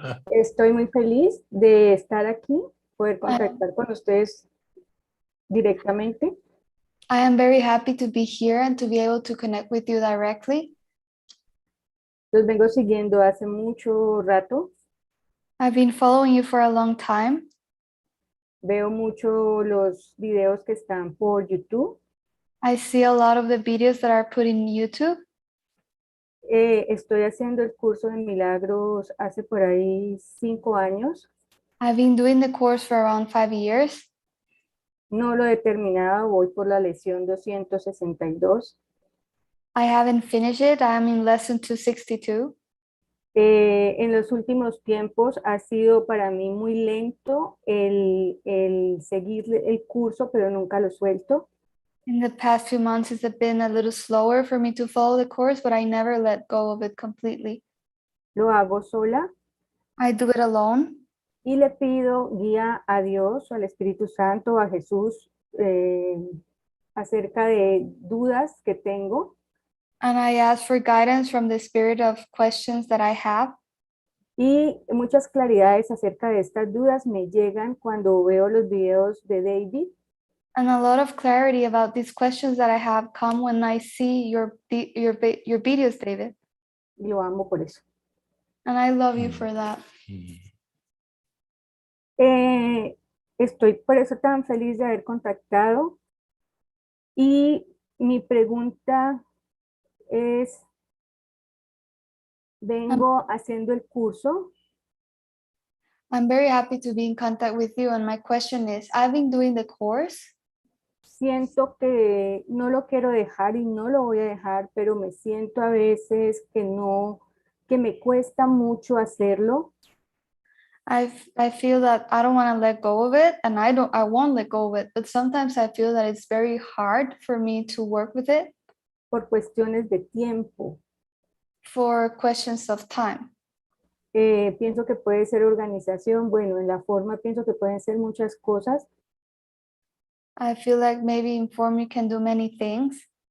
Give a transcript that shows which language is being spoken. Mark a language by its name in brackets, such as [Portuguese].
[Spanish] Estoy muy feliz de estar aquí, poder contactar con ustedes directamente. [English] I am very happy to be here and to be able to connect with you directly. [Spanish] Los vengo siguiendo hace mucho rato. [English] I've been following you for a long time. [Spanish] Veo mucho los videos que están por YouTube. [English] I see a lot of the videos that are put in YouTube. [Spanish] Estoy haciendo el curso de Milagros hace por ahí 5 años. [English] I've been doing the course for around 5 years. [Spanish] No lo he terminado, voy por la lección 262. [English] I haven't finished it. I am in lesson 262. [Spanish] En los últimos tiempos ha sido para mí muy lento el seguir el curso, pero nunca lo suelto. [English] In the past few months, it's been a little slower for me to follow the course, but I never let go of it completely. [Spanish] Lo hago sola [English] I do it alone. [Spanish] y le pido guía a Dios, al Espíritu Santo, a Jesús, acerca de dudas que tengo. [English] And I ask for guidance from the spirit of questions that I have. [Spanish] Y muchas claridades acerca de estas dudas me llegan cuando veo los videos de David. [English] And a lot of clarity about these questions that I have come when I see your videos, David. [Spanish] Y lo amo por eso. [English] And I love you for that. [Spanish] Estoy por eso tan feliz de haber contactado. Y mi pregunta es, vengo haciendo el curso. [English] I'm very happy to be in contact with you. And my question is, I've been doing the course. [Spanish] Siento que no lo quiero dejar y no lo voy a dejar, pero me siento a veces que me cuesta mucho hacerlo. [English] I feel that I don't want to let go of it, and I won't let go of it. But sometimes I feel that it's very hard for me to work with it. [Spanish] Por cuestiones de tiempo. [English] For questions of time. [Spanish] Pienso que puede ser organización. Bueno, en la forma pienso que pueden ser muchas cosas. [English] I feel like maybe in form you can do many things.